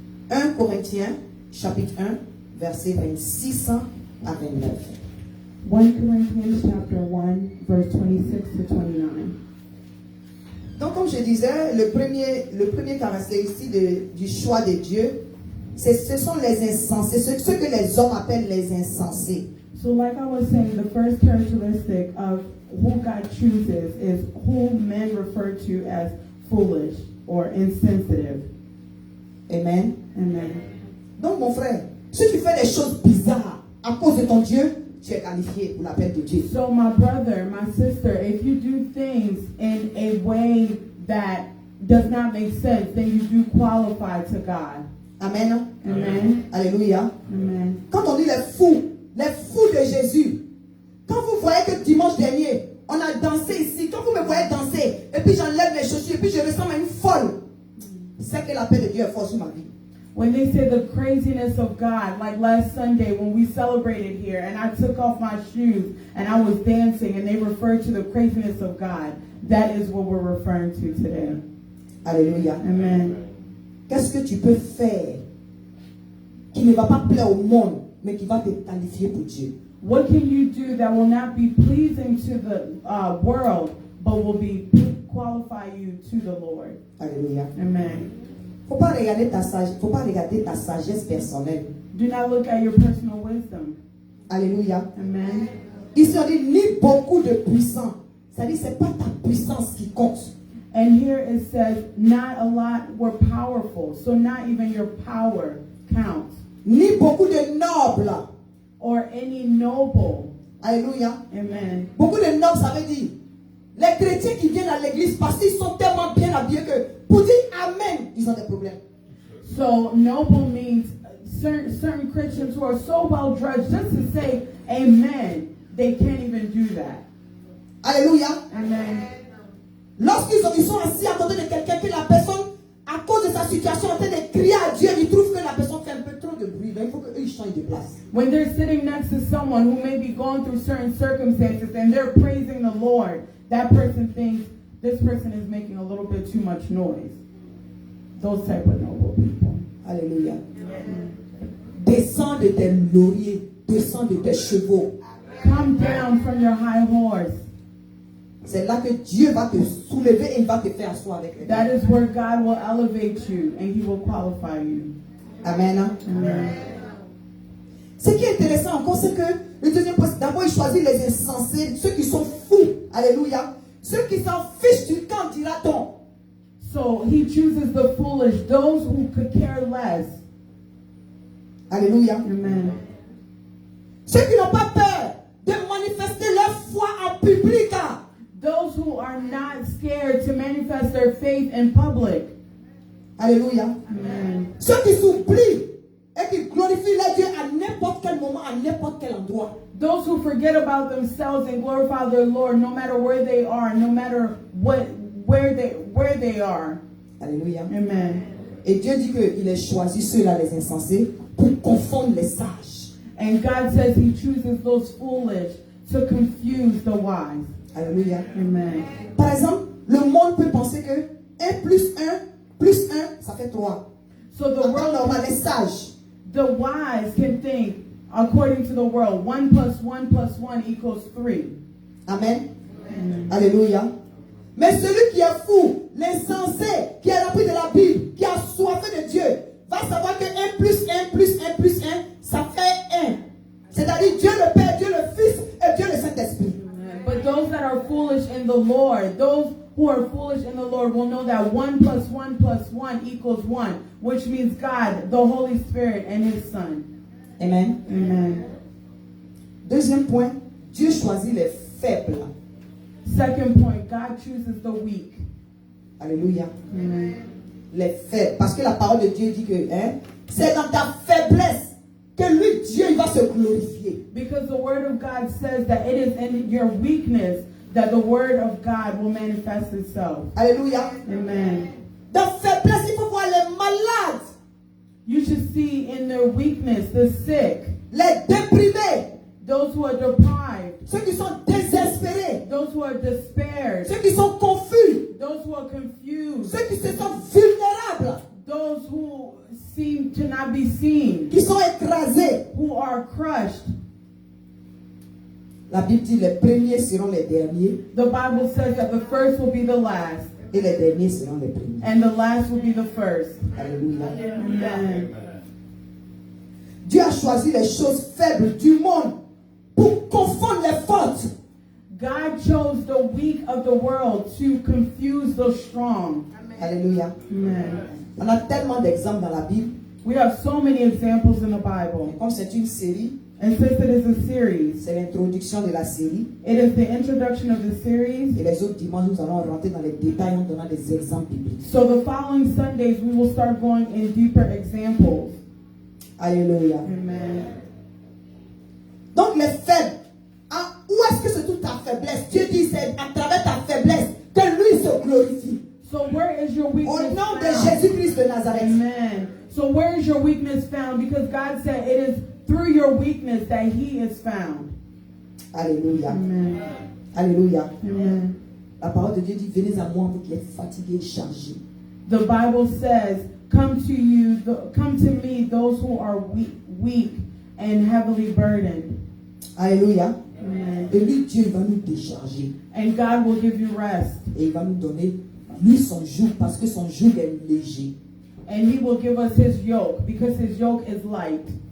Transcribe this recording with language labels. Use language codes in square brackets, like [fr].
[fr] 1 Corinthiens, chapitre 1, versets 26 à 29. [en] 1 Corinthians chapter 1, verse 26 to 29. [fr] Donc, comme je disais, le premier caractéristique du choix de Dieu, ce sont les insensés, ce que les hommes appellent les insensés. [en] So like I was saying, the first characteristic of who God chooses is who men refer to as foolish or insensitive. Amen. Amen. [fr] Donc, mon frère, si tu fais des choses bizarres à cause de ton Dieu, tu es qualifié pour l'appel de Dieu. [en] So my brother, my sister, if you do things in a way that does not make sense, then you do qualify to God. Amen. Amen. Alléluia. Amen. [fr] Quand on dit les fous de Jésus, quand vous voyez que dimanche dernier, on a dansé ici, quand vous me voyez danser, et puis j'enlève les chaussures, et puis je ressemble à une folle, c'est que l'appel de Dieu est fort sur ma vie. [en] When they say the craziness of God, like last Sunday when we celebrated here and I took off my shoes and I was dancing and they referred to the craziness of God, that is what we're referring to today. Alléluia. Amen. [fr] Qu'est-ce que tu peux faire qui ne va pas plaire au monde, mais qui va te qualifier pour Dieu? [en] What can you do that will not be pleasing to the world, but will be qualify you to the Lord? Alléluia. Amen. [fr] Faut pas regarder ta sagesse personnelle. [en] Do not look at your personal wisdom. Alléluia. Amen. [fr] Ici on dit ni beaucoup de puissants. C'est-à-dire c'est pas ta puissance qui compte. [en] And here it says, not a lot were powerful. So not even your power counts. [fr] Ni beaucoup de nobles. [en] Or any noble. Alléluia. Amen. [fr] Beaucoup de nobles, ça veut dire les chrétiens qui viennent à l'église parce qu'ils sont tellement bien habillés que pour dire Amen, ils ont des problèmes. [en] So noble means certain Christians who are so well dressed just to say Amen, they can't even do that. Alléluia. Amen. [fr] Lorsqu'ils sont assis à côté de quelqu'un que la personne, à cause de sa situation, est en train de crier à Dieu, ils trouvent que la personne fait un peu trop de bruit. Donc il faut qu'eux changent de place. [en] When they're sitting next to someone who may be going through certain circumstances and they're praising the Lord, that person thinks this person is making a little bit too much noise. Those type of noble people. Alléluia. [fr] Descends de tes lauriers, descends de tes chevaux. [en] Come down from your high horse. [fr] C'est là que Dieu va te soulever et il va te faire asseoir avec lui. [en] That is where God will elevate you and He will qualify you. Amen. Amen. [fr] Ce qui est intéressant encore, c'est que le deuxième point, d'abord il choisit les insensés, ceux qui sont fous. Alléluia. Ceux qui s'en fichent du camp, dira-t-on. [en] So He chooses the foolish, those who could care less. Alléluia. Amen. [fr] Ceux qui n'ont pas peur de manifester leur foi en public. [en] Those who are not scared to manifest their faith in public. Alléluia. Amen. [fr] Ceux qui s'oublient et qui glorifient leur Dieu à n'importe quel moment, à n'importe quel endroit. [en] Those who forget about themselves and glorify their Lord no matter where they are, no matter where they are. Alléluia. Amen. [fr] Et Dieu dit qu'il a choisi ceux-là, les insensés, pour confondre les sages. [en] And God says He chooses those foolish to confuse the wise. Alléluia. Amen. [fr] Par exemple, le monde peut penser que 1 plus 1, ça fait 3. [en] So the [fr] En temps [en] world, [fr] normal, les sages. [en] the wise can think, according to the world, 1 plus 1 plus 1 equals 3. Amen. Alléluia. [fr] Mais celui qui est fou, l'insensé, qui a appris de la Bible, qui a soifé de Dieu, va savoir que 1 plus 1 plus 1 plus 1, ça fait 1. C'est-à-dire Dieu le Père, Dieu le Fils et Dieu le Saint-Esprit. [en] But those that are foolish in the Lord, those who are foolish in the Lord will know that 1 plus 1 plus 1 equals 1, which means God, the Holy Spirit, and His Son. Amen. Amen. [fr] Deuxième point, Dieu choisit les faibles. [en] Second point, God chooses the weak. Alléluia. Amen. [fr] Les faibles. Parce que la parole de Dieu dit que c'est dans ta faiblesse que lui, Dieu, il va se glorifier. [en] Because the Word of God says that it is in your weakness that the Word of God will manifest itself. Alléluia. Amen. [fr] Dans faiblesse, il faut voir les malades, [en] You should see in their weakness the sick, [fr] les déprimés, [en] those who are deprived, [fr] ceux qui sont désespérés, [en] those who are despaired, [fr] ceux qui sont confus, [en] those who are confused, [fr] ceux qui se sentent vulnérables, [en] those who seem to not be seen, [fr] qui sont écrasés. [en] who are crushed. [fr] La Bible dit les premiers seront les derniers [en] The Bible says that the first will be the last, [fr] Et les derniers seront les premiers. [en] and the last will be the first. Alléluia. Amen. [fr] Dieu a choisi les choses faibles du monde pour confondre les fortes. [en] God chose the weak of the world to confuse the strong. Alléluia. Amen. [fr] On a tellement d'exemples dans la Bible. [en] We have so many examples in the Bible. [fr] Comme c'est une série, [en] And since it is a series, [fr] c'est l'introduction de la série. [en] it is the introduction of the series. [fr] Et les autres dimanches, nous allons rentrer dans les détails en donnant des exemples bibliques. [en] So the following Sundays, we will start going in deeper examples. Alléluia. Amen. [fr] Donc les faibles, hein, où est-ce que se trouve ta faiblesse? Dieu dit c'est à travers ta faiblesse que lui se glorifie. [en] So where is your [fr] Au [en] weakness [fr] nom de [en] found? [fr] Jésus-Christ de Nazareth. Amen. [en] So where is your weakness found? Because God said it is through your weakness that He is found. Alléluia. Amen. Alléluia. Amen. [fr] La parole de Dieu dit, venez à moi, vous qui êtes fatigués et chargés. [en] The Bible says, come to me, those who are weak and heavily burdened. Alléluia. Amen. [fr] Et lui, Dieu, il va nous décharger. [en] And God will give you rest. [fr] Et il va nous donner, lui, son joug, parce que son joug est léger. [en] And He will give us His yoke, because His yoke is light.